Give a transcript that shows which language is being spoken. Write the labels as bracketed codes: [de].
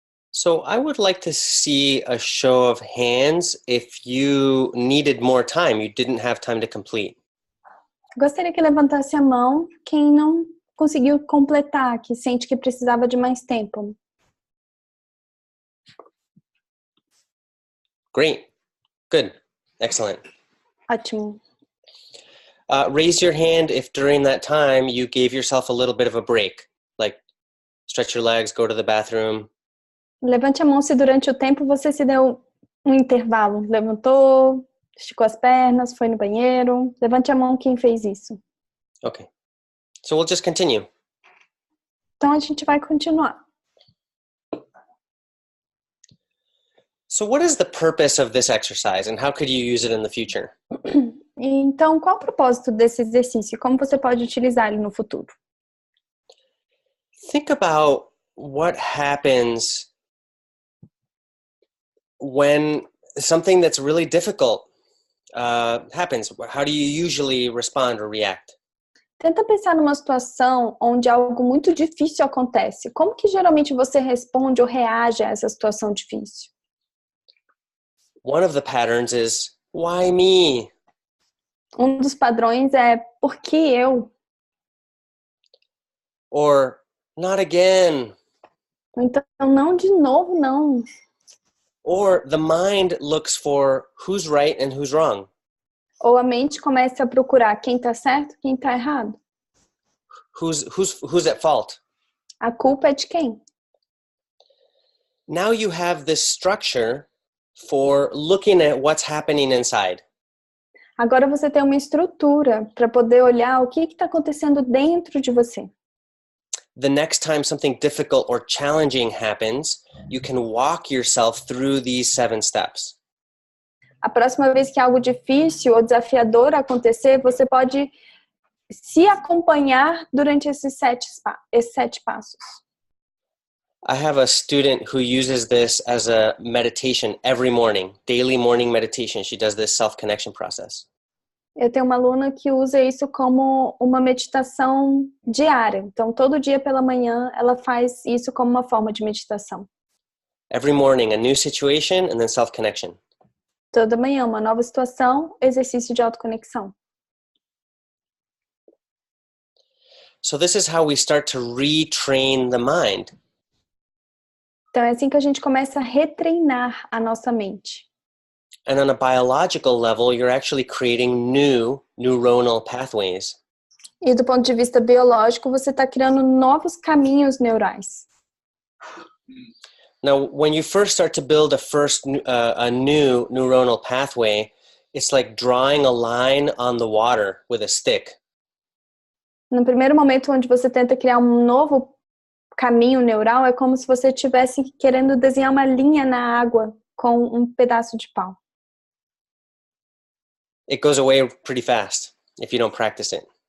[en] So I would like to see a show of hands if you needed more time, you didn't have time to complete. [pt] Gostaria que levantasse a mão quem não conseguiu completar, que sente que precisava de mais tempo. [en] Great. Good. Excellent. [pt] Ótimo. [en] Raise your hand if during that time you gave yourself a little bit of a break, like stretch your legs, go to the bathroom. [pt] Levante a mão se durante o tempo você se deu um intervalo. Levantou, esticou as pernas, foi no banheiro. Levante a mão quem fez isso. [en] Okay. So we'll just continue. [pt] Então a gente vai continuar. [en] So what is the purpose of this exercise and how could you use it in the future? [pt] Então, qual o propósito desse exercício? Como você pode utilizar ele no futuro? [en] Think about what happens when something that's really difficult happens. How do you usually respond or react? [pt] Tenta pensar numa situação onde algo muito difícil acontece. Como que geralmente você responde ou reage a essa situação difícil? [en] One of the patterns is, why me? [pt] Um dos padrões é por que eu? [en] Or, not again. [pt] Então, não de novo, não. [en] Or the mind looks for who's right and who's wrong. [pt] Ou a mente começa a procurar quem está certo, quem está errado. [en] Who's at fault? [pt] A culpa é de quem? [en] Now you have this structure for looking at what's happening inside. [pt] Agora você tem uma estrutura para poder olhar o que está acontecendo dentro de você. [en] The next time something difficult or challenging happens, you can walk yourself through these 7 steps. [pt] A próxima vez que algo difícil ou desafiador acontecer, você pode se acompanhar durante esses 7 passos. [en] I have a student who uses this as a meditation every morning, daily morning meditation. She does this self-connection process. [pt] Eu tenho uma aluna que usa isso como uma meditação diária. Então, todo dia pela manhã, ela faz isso como uma forma de meditação. [en] Every morning, a new situation and then self-connection. [pt] Toda manhã, uma nova situação, exercício de autoconexão. [en] So this is how we start to retrain the mind. [pt] Então, é assim que a gente começa a retreinar a nossa mente. [en] And on a biological level, you're actually creating new neuronal pathways. [pt] E do ponto de vista biológico, você está criando novos caminhos neurais. [en] Now, when you first start to build a new neuronal pathway, it's like drawing a line on the water with a stick. [pt] No primeiro momento onde você tenta criar um novo caminho neural, é como se você estivesse querendo desenhar uma linha na água com um pedaço de pau. [en] It goes away pretty fast if you don't practice it.